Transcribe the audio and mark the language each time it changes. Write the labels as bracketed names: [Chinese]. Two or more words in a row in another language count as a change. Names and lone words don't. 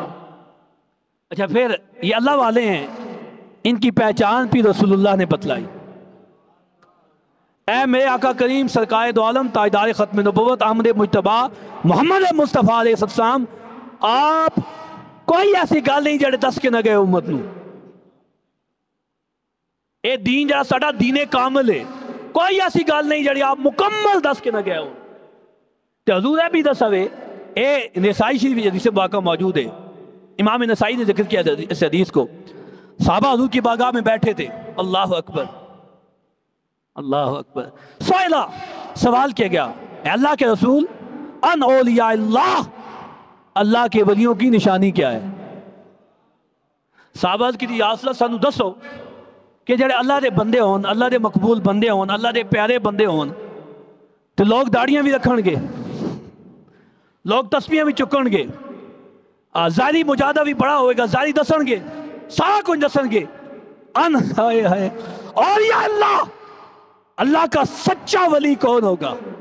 [Urdu] اچھا پھر یہ اللہ والے ہیں، ان کی پہچان بھی رسول اللہ نے بتلائی۔ [Punjabi] اے میرے آقا کریم سرکار دو عالم تاجدار ختم نبوت احمد مجتبی محمد مصطفیٰ [Arabic] علیہ السلام، [Punjabi] آپ کوئی ایسی گل نہیں جڑے دس کے نہ گئے امت نو، اے دین جڑا ساڑا دین کامل ہے، کوئی ایسی گل نہیں جڑی آپ مکمل دس کے نہ گئے ہو۔ تو حضور ہے بھی دس ہوئے، اے نسائی شریف حدیث واقعہ موجود ہے، [Urdu] امام نسائی نے ذکر کیا اس حدیث کو، صحابہ حضور کی بارگاہ میں بیٹھے تھے، [Arabic] اللہ اکبر اللہ اکبر، [Urdu] سوال کیا گیا، اے اللہ کے رسول ان اولیاء اللہ، اللہ کے ولیوں کی نشانی کیا ہے؟ [Punjabi] صحابہ کی [Arabic] یا رسول اللہ [Punjabi] سانو دسو کہ جڑے اللہ دے بندے ہون، اللہ دے مقبول بندے ہون، اللہ دے پیارے بندے ہون تو لوگ داڑیاں بھی رکھن گے، لوگ تسبیحاں بھی چکن گے، ظاہری مجاہدہ بھی بڑا ہوئے گا، ظاہری دسن گے، سارا کچھ دسن گے، [Urdu] اور یا اللہ کا سچا ولی کون ہوگا؟